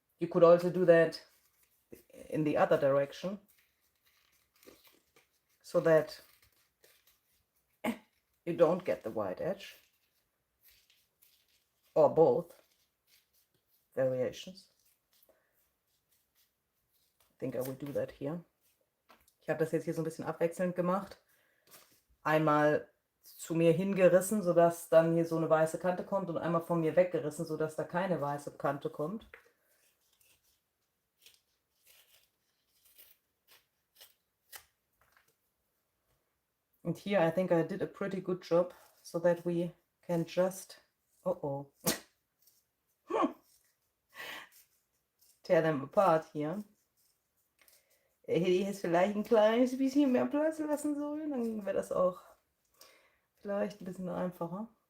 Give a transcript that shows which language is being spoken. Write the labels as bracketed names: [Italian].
[English] You could also do that in the other direction so that you don't get the white edge, or both variations. I think I will do that here. [German] Ich habe das jetzt hier so ein bisschen abwechselnd gemacht. Einmal zu mir hingerissen, sodass dann hier so eine weiße Kante kommt, und einmal von mir weggerissen, sodass da keine weiße Kante kommt. [English] And here I think I did a pretty good job so that we can just, tear them apart here. [German] Hätte ich jetzt vielleicht ein kleines bisschen mehr Platz lassen sollen, dann wäre das auch vielleicht ein bisschen einfacher.